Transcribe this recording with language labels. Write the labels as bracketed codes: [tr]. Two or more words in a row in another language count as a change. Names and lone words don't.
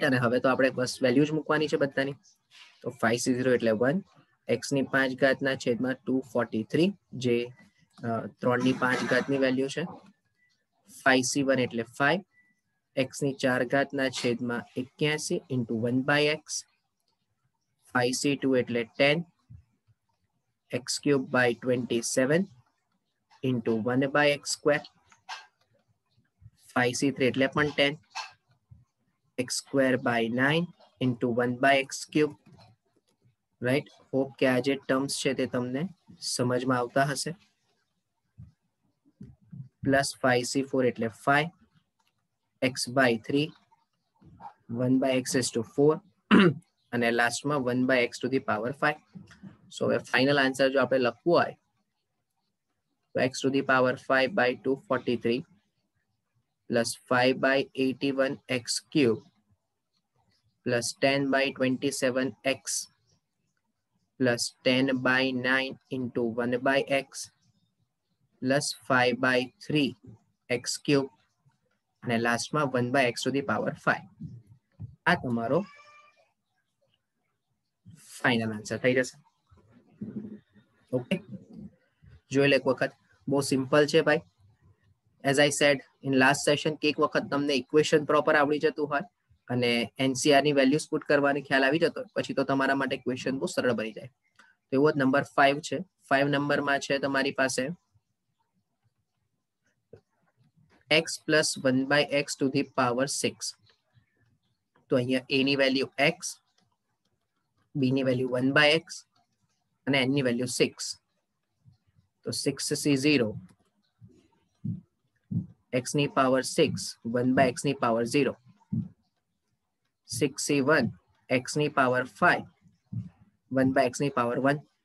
[gu] અને હવે તો આપણે બસ વેલ્યુ જ મૂકવાની છે બધાની. તો 5c0 એટલે 1, x ની 5 ઘાતના છેદમાં 243 જે 3 ની 5 ઘાતની વેલ્યુ છે. 5c1 એટલે 5, x ની 4 ઘાતના છેદમાં 81 ઇન્ટુ 1/x. 5c2 એટલે 10, [en] x cube by 27 into 1/x square. [gu] 5c3 એટલે પણ 10, [en] x square by 9 into 1/x cube. [gu] રાઈટ, હોપ કે આ જે ટર્મ્સ છે તે તમને સમજમાં આવતા હશે. પ્લસ 5c4 એટલે 5, [en] x by 3, 1/x is to 4 [gu] અને લાસ્ટમાં [en] 1/x to the power 5. [gu] સો હવે ફાઇનલ આન્સર જો આપણે લખવું હોય તો [en] x to the power 5 by 243 plus 5 by 81x cube plus 10 by 27x plus 10 by 9 into 1/x plus 5 by 3x cube [gu] અને લાસ્ટમાં [en] 1/x to the power 5. [gu] આ તમારો [en] final answer [gu] થઈ જશે. ઓકે, જોઈ લે એક વખત. બહુ સિમ્પલ છે ભાઈ. [en] as I said in last session [gu] કે એક વખત તમને [en] equation proper [gu] આવડી જતું હોય અને એનસીઆર ની વેલ્યુઝ પુટ કરવાની ખ્યાલ આવી જતો હોય પછી તો તમારા માટે ક્વેશ્ચન બહુ સરળ બની જાય. તો એવો જ નંબર 5 છે. 5 નંબરમાં છે તમારી પાસે [en] x plus 1/x to the power 6. [gu] તો અહીંયા a ની વેલ્યુ x, b ની વેલ્યુ 1/x અને n ની વેલ્યુ 6. તો 6c0 x ની પાવર 6 1/x ની પાવર 0, 6c1 x ની પાવર 5 1/x ની પાવર 1,